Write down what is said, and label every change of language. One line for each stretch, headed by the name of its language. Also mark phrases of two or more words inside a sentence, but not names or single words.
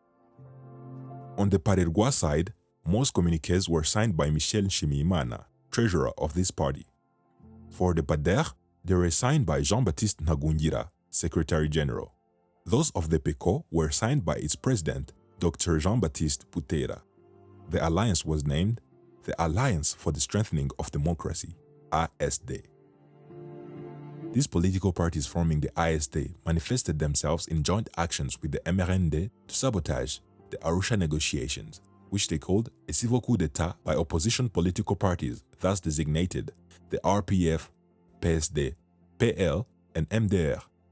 English: On the Parirwa side, most communiques were signed by Michel Nshimiyimana, treasurer of this party. For the PADER, they were signed by Jean-Baptiste Ntagungira, secretary general. Those of the PECO were signed by its president, Dr. Jean-Baptiste Putera. The alliance was named the Alliance for the Strengthening of Democracy, ASD. These political parties forming the ASD manifested themselves in joint actions with the MRND to sabotage the Arusha negotiations, which they called a civil coup d'etat by opposition political parties, thus designated the RPF, PSD, PL, and MDR.